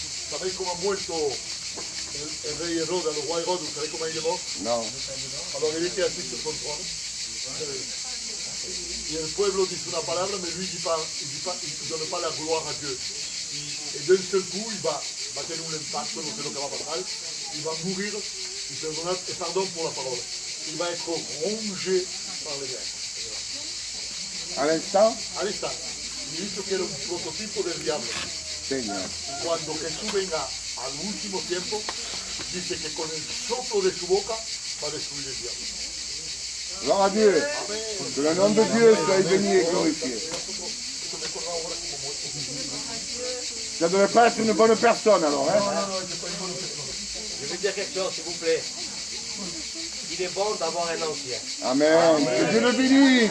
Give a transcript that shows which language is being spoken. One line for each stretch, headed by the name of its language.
Spanish: ¿Sabéis cómo ha muerto el rey Herodes, el roi Herodes? ¿Sabéis cómo ha llegado?
French: Non. Alors il était assis sur son trône.
Spanish: Y el pueblo dice una palabra,
French: mais lui il ne donne pas la gloire à Dieu. Et d'un seul coup, il va
Spanish: tener un impacto, no sé lo que va a pasar.
French: Il va mourir, et pardon pour la parole. Il va être rongé par les vers. À l'instant,
Spanish: Ahí está. Y dice que era un prototipo del diablo.
French: Seigneur.
Spanish: Cuando Jesús venga al último tiempo, dice que con el soplo de su boca va a destruir el diablo.
French: Gloire à Dieu. Que le nom de Dieu soit béni et glorifié. Ça ne devait pas être une bonne personne alors, hein? Je veux dire quelque chose, s'il vous plaît. Il est bon d'avoir un ancien. Amen. Que Dieu le bénisse.